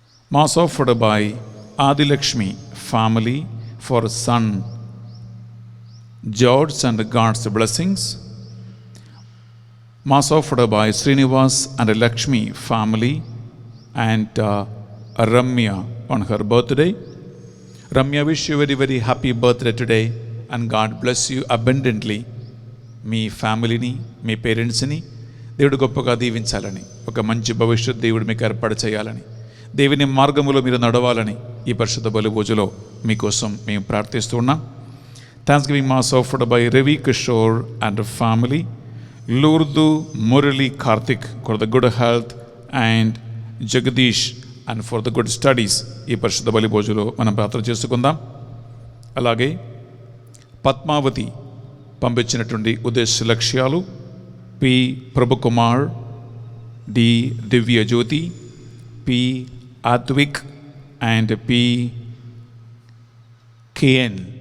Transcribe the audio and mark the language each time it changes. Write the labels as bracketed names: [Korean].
[English] Mass offered by Adi Lakshmi family for son George and God's blessings. Mass offered by Srinivas and Lakshmi family and Ramya on her birthday. Ramya, wish you a very very happy birthday today, and God bless you abundantly. [Telugu] మీ ఫ్యామిలీని, మీ పేరెంట్స్ని దేవుడు గొప్పగా దీవించాలని, ఒక మంచి భవిష్యత్తు దేవుడు మీకు ఏర్పాటు చేయాలని, దేవుని మార్గములో మీరు నడవాలని ఈ పరిశుద్ధ బలిభోజులో మీకోసం మేము ప్రార్థిస్తూ ఉన్నాం. [English] Thanksgiving Mass offered by Ravi Kishore and family, Lurdu Murali Karthik for the good health, and Jagadish and for the good studies. [Telugu] ఈ పరిశుద్ధ బలిభోజులో మనం ప్రార్థన చేసుకుందాం. అలాగే పద్మావతి పంపించినటువంటి ఉద్దేశ లక్ష్యాలు P Prabhu Kumar, D Divya Jyothi, P ఆత్విక్ and P KN.